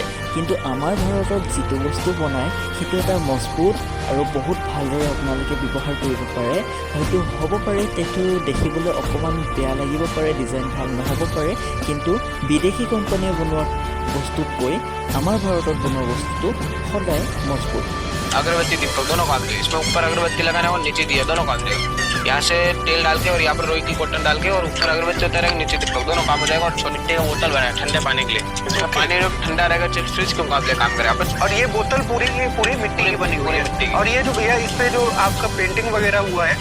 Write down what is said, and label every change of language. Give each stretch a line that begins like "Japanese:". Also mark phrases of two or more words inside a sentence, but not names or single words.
Assamese: কিন্তু আমাৰ ভাৰতত যিটো বস্তু বনায় সেইটো এটা মজবুত আৰু বহুত ভালদৰে আপোনালোকে ব্যৱহাৰ কৰিব পাৰে। হয়তো হ'ব পাৰে সেইটো দেখিবলৈ অকণমান বেয়া লাগিব পাৰে, ডিজাইন ভাল নহ'ব পাৰে, কিন্তু বিদেশী কোম্পানীয়ে বনোৱা বস্তুতকৈ আমাৰ ভাৰতত বনোৱা বস্তুটো সদায় মজবুত।
Hindi: अगरबत्ती दीपक दोनों काम देगा। इसमें ऊपर अगरबत्ती लगाना है और नीचे दिया, दोनों काम देगा। यहाँ से तेल डाल के और यहाँ पर रोई की कॉटन डाल के और ऊपर अगरबत्ती होता रहेगा, नीचे दीपक, दोनों काम हो जाएगा। और मिट्टी का बोतल बनाया ठंडे पानी के लिए, इसमें पानी जब ठंडा रहेगा फ्रिज के मुकाबले काम करेगा। और ये बोतल पूरी मिट्टी की बनी हुई है। और ये जो भैया इस पे जो आपका पेंटिंग वगैरह हुआ है